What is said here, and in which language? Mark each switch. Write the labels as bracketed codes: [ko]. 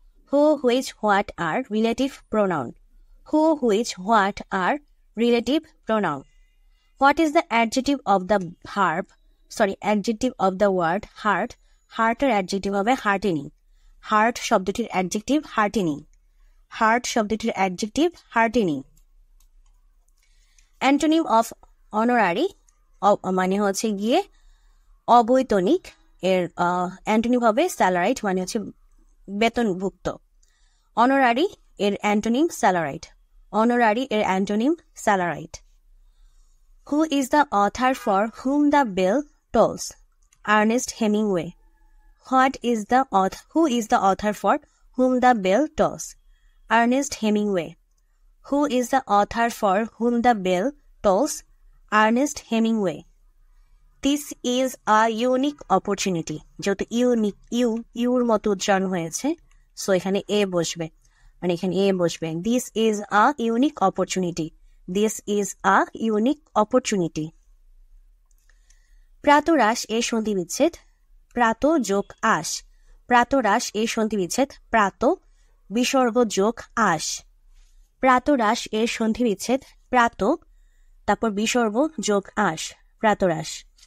[en] Who, which, what are relative pronoun. Who, which, what are relative pronoun. What is the adjective of the adjective of the word heart? [bn] Heart এর adjective হবে heartening. Heart শব্দটির adjective heartening. Heart শব্দটির adjective heartening. Antonym of honorary মানে হচ্ছে গিয়ে অবৈতনিক, এর antonym হবে স্যালারাইট, মানে হচ্ছে বেতনভুক্ত। অনারারি এর অ্যান্টোনিম স্যালারাইট। অনারারি এর antonym স্যালারাইট। [en] Who is the author for whom the bell tolls? Ernest Hemingway. Who is the author for whom the bell tolls? Ernest Hemingway. Who is the author for whom the bell tolls? Ernest Hemingway. This is a unique opportunity. [bn] যেহেতু unique, your মতো উচ্চারণ হয়েছে, so এখানে এ বসবে, মানে এখানে এ বসবে। [en] This is a unique opportunity. This is a unique opportunity. [bn] প্রাতরাশ এর সন্ধি বিচ্ছেদ প্রাত যোগ আশ। প্রাতরাশ এর সন্ধি বিচ্ছেদ প্রাত বিসর্গ যোগ আশ। প্রাতরাশ এর সন্ধি বিচ্ছেদ প্রাত তারপর বিসর্গ যোগ আশ, প্রাতরাশ।